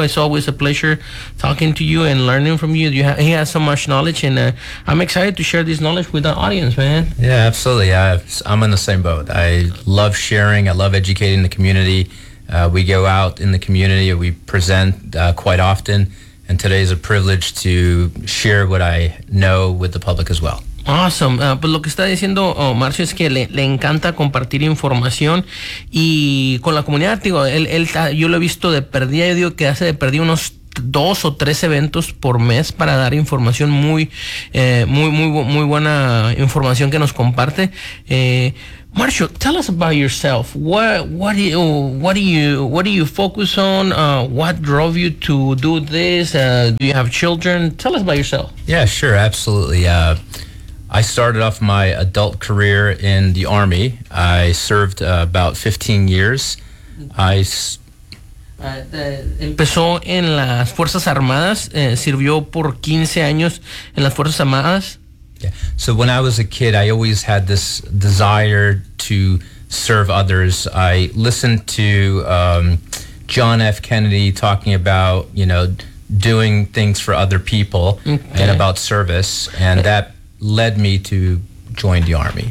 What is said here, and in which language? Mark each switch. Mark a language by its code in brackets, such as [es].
[en] It's always a pleasure talking to you and learning from you. He has so much knowledge, and I'm excited to share this knowledge with the audience, man. Yeah, absolutely. I'm in the same boat. I love sharing. I love educating the community. We go out in the community. We present quite often. And today is a privilege to share what I know with the public as well. Awesome. [es] Pues lo que está diciendo Marcio es que le encanta compartir información y con la comunidad. Digo, él yo lo he visto de perdida. Yo digo que hace de perdida unos 2 o 3 eventos por mes para dar información muy muy muy muy buena información que nos comparte. [en] Marshall, tell us about yourself. What do you focus on? What drove you to do this? Do you have children? Tell us about yourself. Yeah, sure, absolutely. I started off my adult career in the Army. I served about 15 years. [es] Empezó en las Fuerzas Armadas, sirvió por 15 años en las Fuerzas Armadas. [en] Yeah. So when I was a kid, I always had this desire to serve others. I listened to John F. Kennedy talking about, you know, doing things for other people. Okay. And about service, and that led me to joined the army.